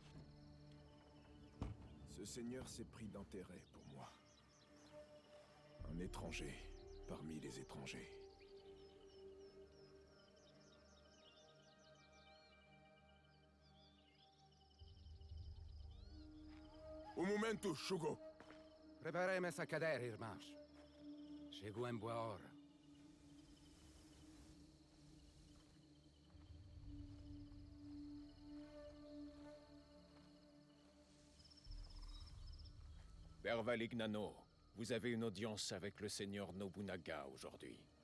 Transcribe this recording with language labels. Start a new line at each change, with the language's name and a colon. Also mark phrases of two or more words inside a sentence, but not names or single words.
French: Ce seigneur s'est pris d'intérêt pour moi. Un étranger parmi les étrangers.
Spanish: Un momento, Shugo!
Portuguese: Preparem essa cadeira, irmãos. Chegou em boa hora.
French: Père Valignano, vous avez une audience avec le seigneur Nobunaga aujourd'hui.